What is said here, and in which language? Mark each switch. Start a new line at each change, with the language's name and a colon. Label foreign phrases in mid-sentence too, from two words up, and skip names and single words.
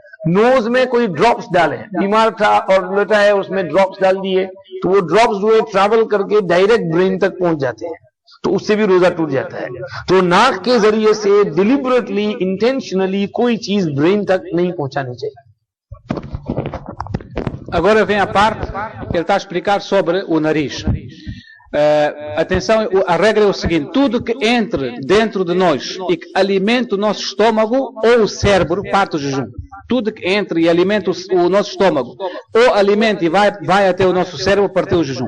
Hindi: नोज में कोई ड्रॉप्स डाले, बीमार था और लेटा है, उसमें ड्रॉप्स डाल दिए, तो वो ड्रॉप्स जो है ट्रैवल करके
English: direct brain
Hindi: तक पहुंच जाते हैं, तो उससे भी रोजा टूट जाता है। तो नाक के जरिए से
English: deliberately, intentionally
Hindi: कोई चीज ब्रेन तक नहीं पहुंचानी चाहिए।
Portuguese: Agora vem a parte que ele está a explicar sobre o nariz. Atenção, a regra é o seguinte: tudo que entre dentro de nós e que alimente o nosso estômago ou o cérebro parte o jejum. Tudo que entre e alimente o nosso estômago ou alimente e vai até o nosso cérebro parte o jejum.